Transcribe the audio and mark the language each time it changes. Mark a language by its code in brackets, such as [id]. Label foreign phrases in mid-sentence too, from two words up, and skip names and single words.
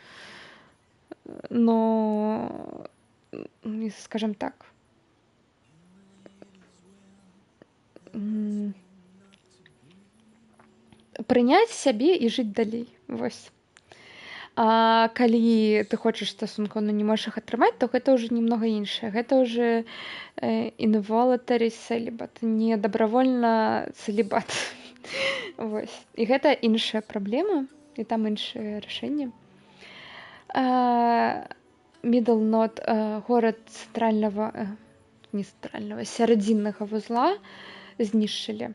[ru] Но, скажем так, [be] прыняць сябе і жыць далей. Вось. А калі ты хочаш стасункаў, но не можаш іх атрымаць, то гэта ўжо немного іншае. Гэта ўжо [en] involuntary celibate, [be] не дабравольна цэлібат. Вось. І гэта іншая праблема, і там іншае рашэнне. Middle Knot, горад сярэдзіннага вузла знішчылі.